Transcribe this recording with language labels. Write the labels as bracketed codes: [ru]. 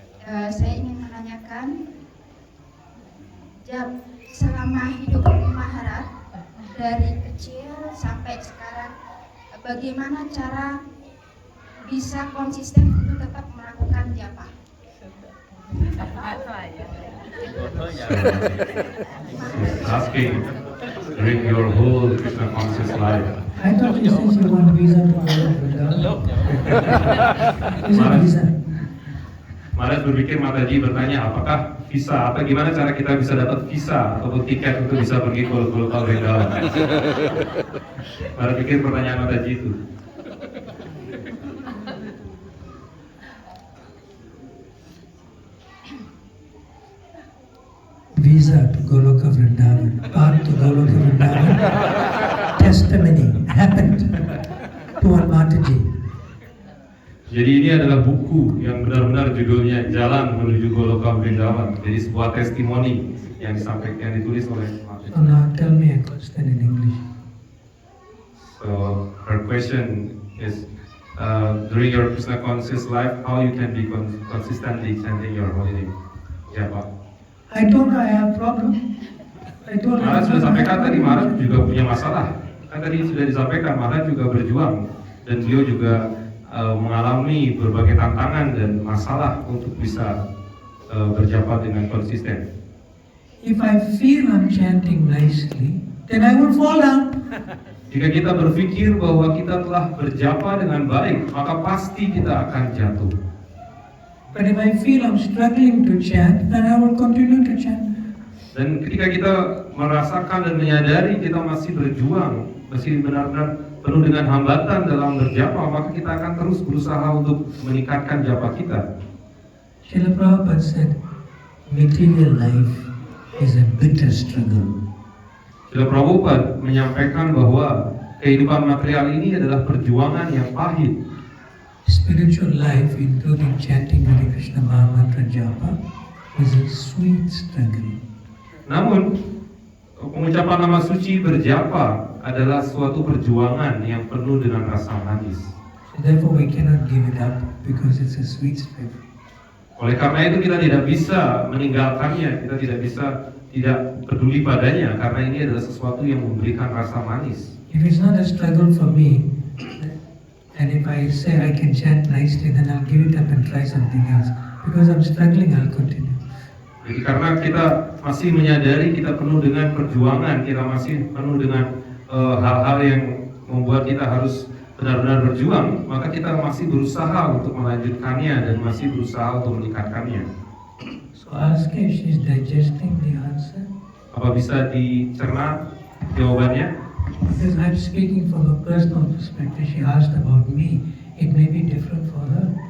[id] Maharaj, saya ingin menanyakan, selama hidup Maharaj dari kecil sampai sekarang, bagaimana cara bisa konsisten untuk tetap melakukan japa? [en] Asking during your whole Krishna conscious life. I thought you said you want visa to go to Vrindavan. Is it visa? [id] Maharaj berpikir Mataji bertanya apakah visa atau gimana cara kita bisa dapat visa ataupun tiket untuk bisa pergi ke Golokal Vrindavan. Maharaj pikir pertanyaan Mataji itu. [en] Visa to Goloka Vrindavan, path to Goloka Vrindavan, testimony happened to one Mataji. [id] Jadi ini adalah buku yang benar-benar judulnya Jalan Menuju Goloka Vrindavan. Jadi sebuah testimoni yang disampaikan, yang ditulis oleh Mataji. [en] So now tell me a question in English. So her question is, during your Krishna conscious life, how you can be consistently chanting your holy name? [id] Ya Pak. [en] I told her I have problem. I told her. [id] Maharaj sudah sampaikan tadi, Maharaj juga punya masalah. Kan tadi sudah disampaikan, Maharaj juga berjuang dan beliau juga mengalami berbagai tantangan dan masalah untuk bisa berjapa dengan konsisten. [en] If I feel I'm chanting nicely, then I will fall down. [id] Jika kita berpikir bahwa kita telah berjapa dengan baik, maka pasti kita akan jatuh. [en] But if I feel I'm struggling to chant, then I will continue to chant. [id] Dan ketika kita merasakan dan menyadari kita masih berjuang, masih benar-benar penuh dengan hambatan dalam berjapa, maka kita akan terus berusaha untuk meningkatkan japa kita. [en] Srila Prabhupada said, material life is a bitter struggle. [id] Srila Prabhupada menyampaikan bahwa kehidupan material ini adalah perjuangan yang pahit. [en] Spiritual life, including chanting Hare Krishna Mahamantra Japa, is a sweet struggle. [id] Namun, pengucapan nama suci berjapa adalah suatu perjuangan yang penuh dengan rasa manis. [en] So therefore we cannot give it up because it's a sweet struggle. [id] Oleh karena itu kita tidak bisa meninggalkannya, kita tidak peduli padanya karena ini adalah sesuatu yang memberikan rasa manis. [en] If it's not a struggle for me, and if I say I can chant nicely, then I'll give it up and try something else. Because I'm struggling, I'll continue. [id] Jadi karena kita masih menyadari kita penuh dengan perjuangan, kita masih penuh dengan hal-hal yang membuat kita harus benar-benar berjuang, maka kita masih berusaha untuk melanjutkannya dan masih berusaha untuk meningkatkannya. [en] So ask her if she's digesting the answer. [id] Apa bisa dicerna jawabannya? [en] Because I'm speaking from a personal perspective. She asked about me. It may be different for her.